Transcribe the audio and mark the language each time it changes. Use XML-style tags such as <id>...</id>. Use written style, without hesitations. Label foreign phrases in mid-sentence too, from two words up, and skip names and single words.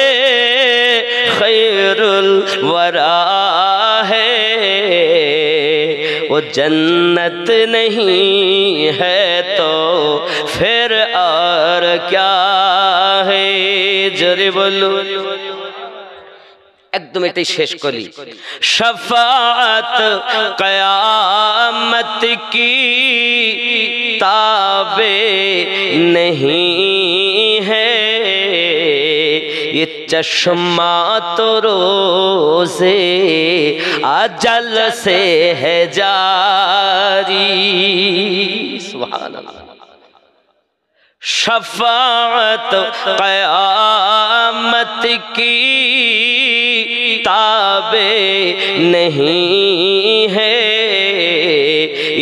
<ur>خیر الورا ہے وہ جنت نہیں ہے تو پھر اور کیا ہے جرے بولو</ur> <bn>একদম এটাই শেষ করি</bn> <ur>شفاعت قیامت کی তাবে نہیں ہے یہ چشمہ تو روز ازل سے ہے جاری سبحان اللہ شفاعت قیامت کی تابع نہیں ہے یہ</ur>